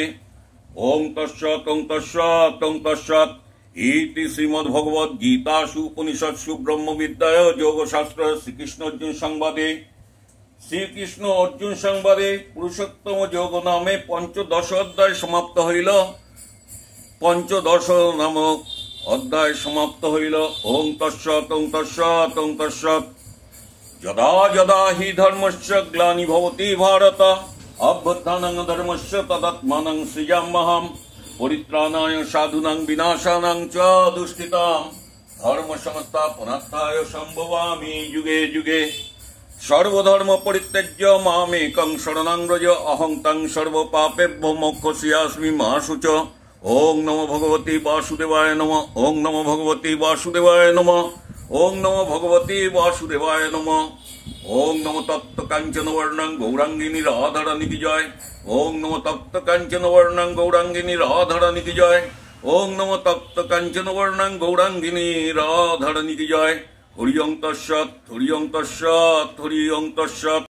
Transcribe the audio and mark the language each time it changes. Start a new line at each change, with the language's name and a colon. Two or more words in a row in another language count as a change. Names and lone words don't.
Sanskrit: ওং তৎসৎ ইতি শ্রীমদ্ ভগবদ গীতাসু উপনিষৎসু ব্রহ্মবিদ্যায় যোগশাস্ত্র শ্রীকৃষ্ণ অর্জুন সংবাদে পুরুষোত্তম যোগ নামে 15 অধ্যায়
Bangla: সমাপ্ত হইল।
Sanskrit: ওং তৎসৎ যদা যদা হি ধর্মস্য গ্লানি ভবতি ভারত অভ্যুত্থানং ধর্মস্য তদাত্মানং সৃজাম্যহম পরিত্রাণায় সাধুনাং বিনাশানাং চ দুষ্কৃতাম ধর্ম সংস্থাপনার্থায় সম্ভবামি যুগে যুগে। সর্বধর্ম পরিত্যজ্য মামেকং শরণং ব্রজ অহং তং সর্বপাপেভ্যো মোক্ষয়িষ্যামি মা শুচ। ওং নমো ভগবতে বাসুদেবায় নমঃ। ওং নমো ভগবতে বাসুদেবায় নমঃ। ওং নমো ভগবতে বাসুদেবায় নমঃ। ওং নমো তপ্ত কাঞ্চন বর্ণং গৌরাঙ্গিনী
Hindi: রাধারানী কি জয়।
Sanskrit: ওং নমো তপ্ত কাঞ্চন বর্ণং গৌরাঙ্গিনী
Hindi: রাধারানী কি জয়।
Sanskrit: ওং নমো তপ্ত কাঞ্চন বর্ণং গৌরাঙ্গিনী
Hindi: রাধারানী কি জয়।
Sanskrit: হরি ওং তৎসৎ।